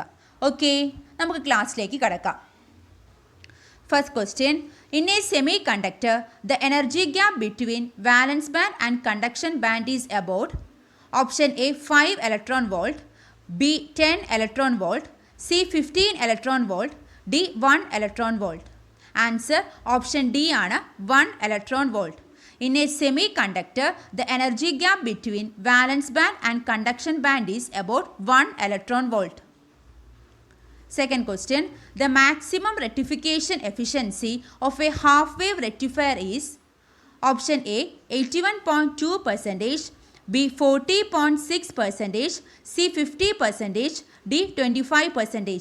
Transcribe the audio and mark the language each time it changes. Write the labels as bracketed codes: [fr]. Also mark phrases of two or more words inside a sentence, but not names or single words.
[ml] ഓക്കെ, നമുക്ക് ക്ലാസ്സിലേക്ക് കടക്കാം. [en] first question. In a semiconductor the energy gap between valence band and conduction band is about option A 5 electron volt, B 10 electron volt, C 15 electron volt, D 1 electron volt. Answer option D ആണ് 1 electron volt. In a semiconductor, the energy gap between valence band and conduction band is about 1 electron volt. Second question. The maximum rectification efficiency of a half wave rectifier is option A 81.2%, B 40.6%, C 50%, D 25%.